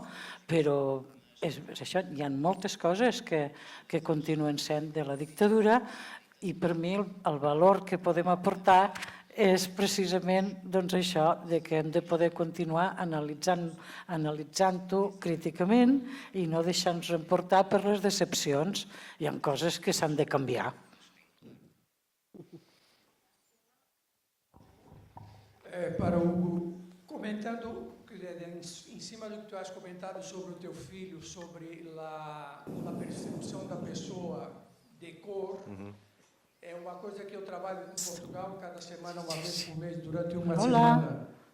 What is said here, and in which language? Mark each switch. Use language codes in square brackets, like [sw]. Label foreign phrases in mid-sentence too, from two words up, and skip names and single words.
[ca] Però és això, hi ha moltes coses que continuen sent de la dictadura, i per mi el valor que podem aportar és precisament això, que hem de poder continuar analitzant-ho críticament i no deixar-nos emportar per les decepcions. Hi ha coses que s'han de canviar. [pt] Para Hugo, comentando, em cima do que tu [es] has comentado [pt] sobre o teu filho, sobre a percepção da pessoa de cor, é uma coisa que eu trabalho em Portugal, cada semana, uma vez por mês, durante uma semana.